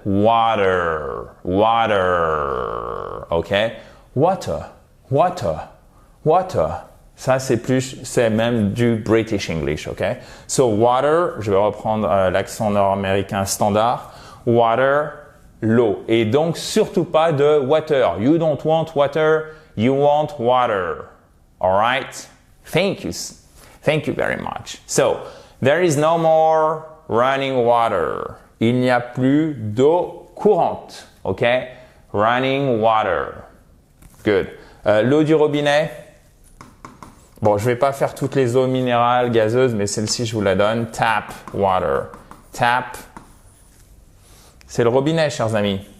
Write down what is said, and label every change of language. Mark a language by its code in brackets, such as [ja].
[en] Water, water, ok? Water, water, water. [fr] Ça, c'est même du [en] British English, ok? [fr] So, water, je vais reprendre l'accent nord-américain standard. Water, l'eau. Et donc, surtout pas de water. [en] You don't want water, you want water. All right? Thank you. Thank you very much. So, there is no more running water. [fr] Il n'y a plus d'eau courante, ok? [en] Running water. Good. [fr] L'eau du robinet. Bon, je vais pas faire toutes les eaux minérales, gazeuses, mais celle-ci, je vous la donne. [en] Tap water. [fr] Tap. C'est le robinet, chers amis.